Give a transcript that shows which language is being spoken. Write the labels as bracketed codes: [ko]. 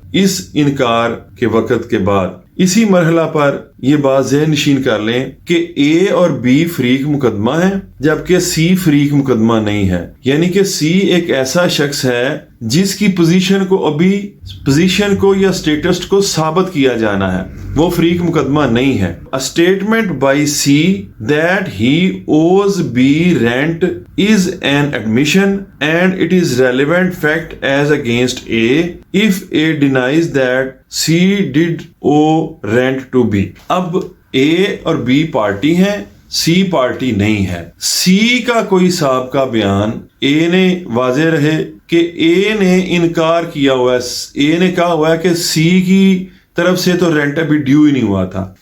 [ur] اس انکار کے وقت کے بعد اسی مرحلہ پر یہ بات ذہن نشین کر لیں کہ اے اور بی فریق مقدمہ ہے جبکہ سی فریق مقدمہ نہیں ہے، یعنی کہ سی ایک ایسا شخص ہے جس کی پوزیشن کو یا سٹیٹس کو ثابت کیا جانا ہے، وہ فریق مقدمہ نہیں ہے. [en] A statement by C that he owes B rent is an admission and it is relevant fact as against A if A denies that C did owe rent to B. [ur] اب A اور B party ہیں، سی party نہیں ہے. سی کا کوئی سابقہ بیان اے نے واضح رہے کہ اے نے انکار کیا ہوا ہے، اے نے کہا ہوا ہے کہ سی کی طرف سے تو رینٹ ابھی ڈیو ہی نہیں ہوا تھا.